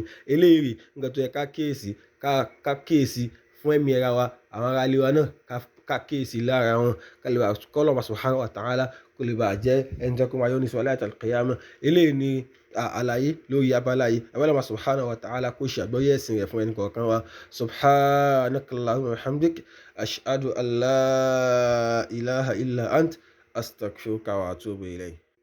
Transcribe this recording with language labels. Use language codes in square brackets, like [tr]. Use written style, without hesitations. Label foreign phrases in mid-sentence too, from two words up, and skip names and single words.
[yo] Eléyìí nǹkan tó yẹ ká kíyèsí fún ẹ̀mí ara wa, àwọn ará ilé wa náà ká kíyèsí lára wọn, ká lè wà kọ́ Ọlọ́run [ar] سبحانه وتعالى [yo] kó lè bàa jẹ́ ẹni tó kó máa yọ ní sọ láti [ar] القيامة. [yo] Eléyìí ni àlàyé lórí abala yìí. Ọlọ́run [ar] سبحانه وتعالى [yo] kó ṣe àgbọ́yé ẹ̀sìn rẹ̀ fún ẹnì kọ̀ọ̀kan wa. [ar] سبحانك اللهم وبحمدك أشهد أن لا إله إلا أنت أستغفرك وأتوب إليك.